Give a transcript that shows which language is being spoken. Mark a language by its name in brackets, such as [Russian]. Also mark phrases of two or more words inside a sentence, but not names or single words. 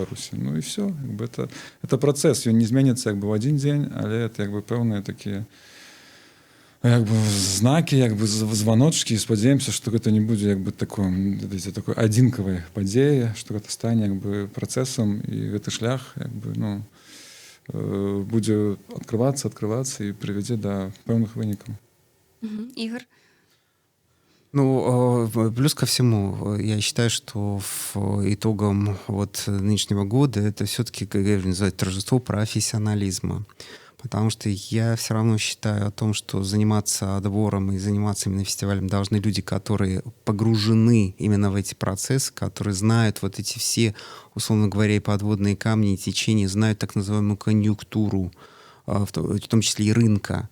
[Belarusian] Ну і все, это працэс, ён не зменіцца як бы в адзін дзень, але это як бы пэўныя такія як бы знакі, як бы званочкі, і спадзяемся, што гэта не будзе як бы такой адзінкавай падзеі, што гэта стане як бы працэсам, і гэты шлях як бы будзе адкрывацца і прывядзе да пэўных вынікаў. Ігор? [Russian] Плюс ко всему, я считаю, что итогом нынешнего года это все-таки, как я называю, торжество профессионализма. Потому что я все равно считаю о том, что заниматься отбором и заниматься именно фестивалем должны люди, которые погружены именно в эти процессы, которые знают вот эти все, условно говоря, и подводные камни, и течения, знают так называемую конъюнктуру, в том числе и рынка.